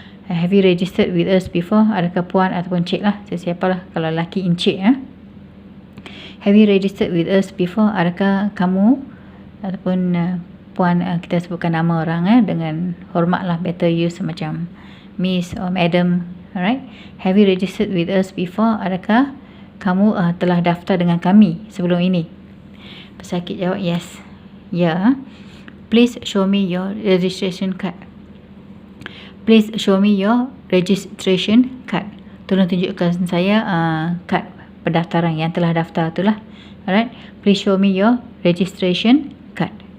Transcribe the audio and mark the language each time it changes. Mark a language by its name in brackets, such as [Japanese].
[English] Have you registered with us before? [Malay] Adakah puan ataupun cik lah, sesiapa lah, kalau lelaki encik. [English] Have you registered with us before? [Malay] Adakah kamu ataupun puan, kita sebutkan nama orang dengan hormat lah, [English] better use [Malay] macam [English] Miss or Madam. Alright. Have you registered with us before? [Malay] Adakah kamu telah daftar dengan kami sebelum ini? Pesakit jawab [English] yes. [Malay] Ya. [English] Please show me your registration card. Please show me your registration card. [Malay] Tolong tunjukkan saya kad pendaftaran yang telah daftar itulah. [English] Alright. Please show me your registration card.